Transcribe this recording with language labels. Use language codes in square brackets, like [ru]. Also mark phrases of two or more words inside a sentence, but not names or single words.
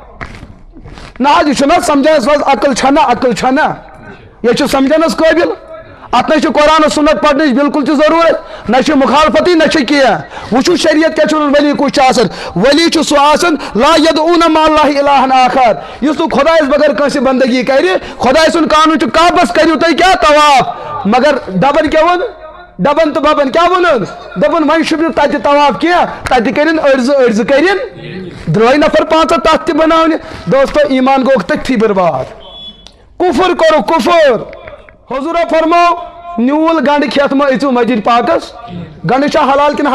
[ks] نہ حظ یہِ چھُنہ سمجھنس منٛز عقل چھا نہ یہِ چھُ سمجھنس قٲبل اتھ نہ چھُ قرآن و سنت پرنٕچ بالکل تہِ ضروٗرت نہ چھُ مخالفتی نہ چھُ کینٛہہ وٕچھو شریعت کیٛاہ چھُ ونان ولی کُس چھُ آسان ولی چھُ سُہ آسان [ar] لا یدعون مع اللہ الہا [ks] آخر یُس نہٕ خۄدایس بغٲر کٲنٛسہِ بندگی کرِ خۄداے سُنٛد قانوٗن چھُ کعبس کٔرِو تُہۍ کیٛاہ طواف مگر ڈبن کیٛاہ ووٚن ڈبن تہٕ ببن کیٛاہ ووٚنُن دوٚپُن وۄنۍ چھُنہٕ تتہِ طواف کینٛہہ تتہِ کٔرِنۍ أڑزٕ کٔرِنۍ درٛٲے نفر 5 تتھ تہِ بناونہِ دوستو ایمان گوٚکھ تٔتھی برباد کُفر کوٚرُکھ کُفر حضورو فرمو نیوٗل گنڈٕ کھٮ۪تھ ما أژِو مسجد پاکس گنڈٕ چھا حلال کِنہٕ